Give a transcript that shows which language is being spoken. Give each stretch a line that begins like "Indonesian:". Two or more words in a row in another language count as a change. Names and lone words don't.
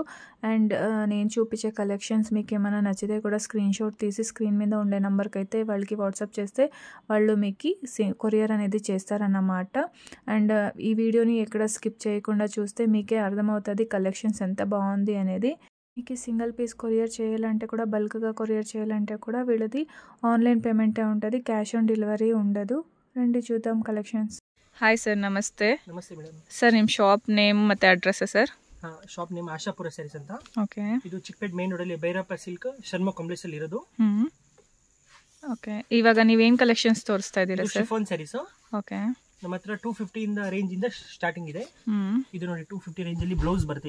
Telugu: అండ్ నేను చూపించే కలెక్షన్స్ మీకు ఏమైనా నచ్చితే కూడా
English: screenshot
Telugu: తీసి స్క్రీన్ మీద ఉండే నెంబర్కి అయితే వాళ్ళకి వాట్సాప్ చేస్తే వాళ్ళు మీకు కొరియర్ అనేది చేస్తారన్నమాట. అండ్ ఈ వీడియోని ఎక్కడ స్కిప్ చేయకుండా చూస్తే మీకే అర్థమవుతుంది కలెక్షన్స్ ఎంత బాగుంది అనేది. మీకు
English: single piece courier
Telugu: చేయాలంటే కూడా బల్క్గా కొరియర్ చేయాలంటే కూడా వీళ్ళది ఆన్లైన్ పేమెంటే ఉంటుంది,
English: cash on delivery
Telugu: ఉండదు. రండి చూద్దాం కలెక్షన్స్.
Kannada: ಹಾಯ್ ಸರ್, ನಮಸ್ತೆ. ನಮಸ್ತೆ ಮೇಡಮ್. ಸರ್ ನಿಮ್ಮ
English: shop name
Kannada: ಮತ್ತೆ ಅಡ್ರೆಸ್ ಸರ್?
English: shop name
Kannada: ಆಶಾಪುರ ಸ್ಯಾರೀಸ್ ಅಂತ. ಓಕೆ. ಇದು ಚಿಕ್ಕಪೇಟೆ
English: main road
Kannada: ಅಲ್ಲಿ ಭೈರಪ್ಪ ಸಿಲ್ಕ್ ಶರ್ಮಾ ಕಾಂಪ್ಲೆಕ್ಸ್ ಅಲ್ಲಿ ಇರೋದು. ಓಕೆ. ಇವಾಗ ನೀವೇನು ಕಲೆಕ್ಷನ್ಸ್ ತೋರಿಸ್ತಾ ಇದ್ದೀರಾ ಸರ್?
English: chiffon sarees.
Kannada: ಓಕೆ. ನಮ್ಮ ಹತ್ರ 250 ಇಂದ ರೇಂಜ್ ಇಂದ ಸ್ಟಾರ್ಟಿಂಗ್ ಇದೆ. ಇದು ನೋಡಿ 250 ರೇಂಜ್ ಅಲ್ಲಿ ಬ್ಲೌಸ್ ಬರುತ್ತೆ.